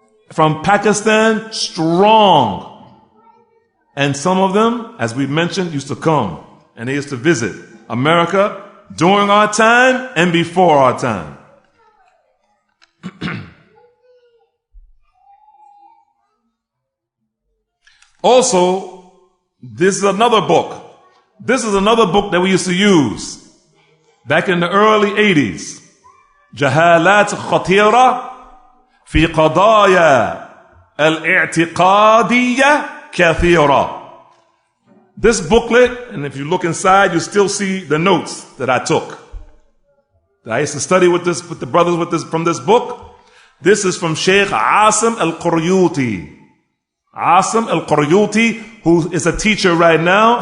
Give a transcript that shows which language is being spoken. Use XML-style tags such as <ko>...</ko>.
<en>From Pakistan, strong. And some of them, as we mentioned, used to come and they used to visit America during our time and before our time. Also, this is another book. This is another book that we used to use back in the early 80s.</en> <ar>جهالات خطيرة في قضايا الاعتقادية كثيرة.</ar> <en>This booklet, and if you look inside, you still see the notes that I took. That I used to study with the brothers from this book. This is from Sheikh Asim al-Quryuti. Asim al-Quryuti, who is a teacher right now.</en>